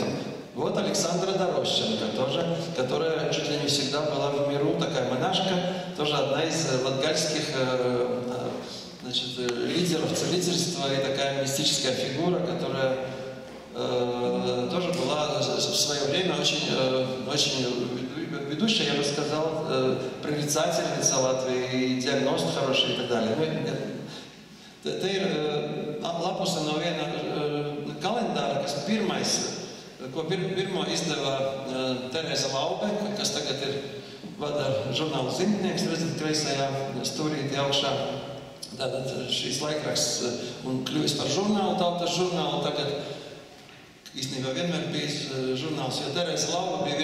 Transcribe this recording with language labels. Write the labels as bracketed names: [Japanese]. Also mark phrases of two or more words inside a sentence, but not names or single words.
[Russian] Вот Александра Дорощенко тоже, которая чуть ли не всегда была в миру, такая монашка, тоже одна из латгальских лидеров целительства и такая мистическая фигура, которая тоже была в свое время очень ведущая, я бы сказал, прорицательница Латвии, и диагност хороший и так далее. [Latvian] Te ir lapuse no viena kalendāra, kas ko pirmo izdeva Tereza Laube, kas tagad vada žurnālu Zimtnieks, redzat, kreisajā stūrītī augšā. Tātad šīs laikraksts un kļuvis par žurnālu, tautas žurnālu tagad, īstenībā vienmēr bijis žurnāls, jo Tereza Lauva bija